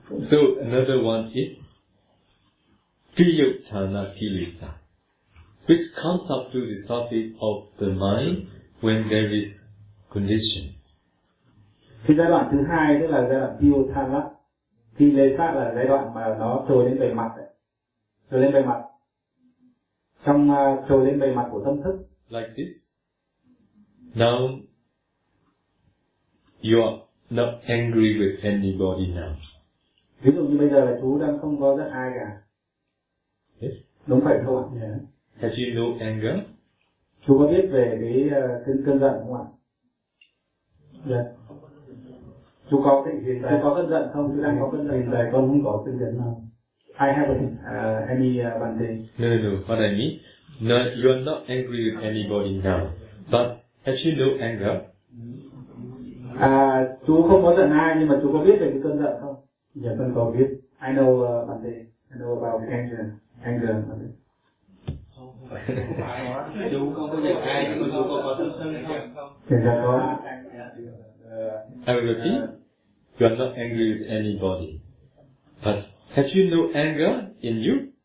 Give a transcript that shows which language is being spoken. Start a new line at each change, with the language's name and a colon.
English: So another one is Piyotana Kilesa, which comes up to the surface of the mind when there is condition.
Vietnamese: Thì giai đoạn thứ hai, tức là giai đoạn Piyotana Kilesa, là giai đoạn mà nó trồi lên bề mặt ấy. Trồi lên bề mặt, trong trồi lên bề mặt của tâm thức.
English: Like this. Now you are not angry with anybody now.
Vietnamese: Ví dụ như bây giờ là chú đang không có giận ai cả.
English: Yes.
Vietnamese: Đúng vậy thôi.
English: Yeah. Have you no anger?
Vietnamese: Chú có biết về cái cơn giận không ạ?
English: Yes.
Vietnamese: Chú có cái hiện tại có cơn giận không? Chú đang có cơn giận. Hiện tại con không có cơn giận nào.
English: I haven't any one day. No. What I mean, you are not angry with anybody now, but have you no anger? Chú không có giận ai, nhưng mà chú có biết về cái cơn giận không? Dạ, con có biết. I know one day. I know about anger one day.
Vietnamese: Chú không có giận ai, chú không có sân sân không? Dạ, có.
English: I will repeat. You are not angry with anybody, but have you no anger in you?